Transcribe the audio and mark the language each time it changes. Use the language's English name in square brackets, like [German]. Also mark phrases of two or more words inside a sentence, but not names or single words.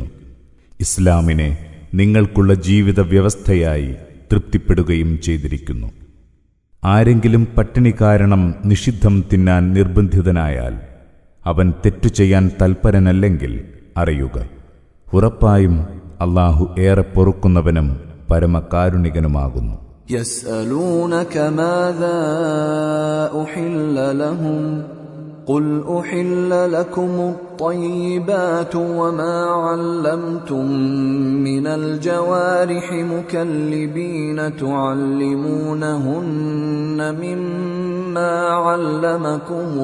[Malayalam] ഇസ്ലാമിനെ നിങ്ങൾക്കുള്ള ജീവിത വ്യവസ്ഥയായി തൃപ്തിപ്പെടുകയും ചെയ്തിരിക്കുന്നു. ആരെങ്കിലും പട്ടിണി കാരണം നിഷിദ്ധം തിന്നാൻ നിർബന്ധിതനായാൽ അവൻ തെറ്റു ചെയ്യാൻ തൽപരനല്ലെങ്കിൽ അറിയുക, ഉറപ്പായും അല്ലാഹു ഏറെ പൊറുക്കുന്നവനും പരമകാരുണികനുമാകുന്നു. [Arabic] يسألونك ماذا أحل لهم قل أحل لكم الطيبات وما علمتم من الجوارح مكلبين تعلمونهن مما علمكم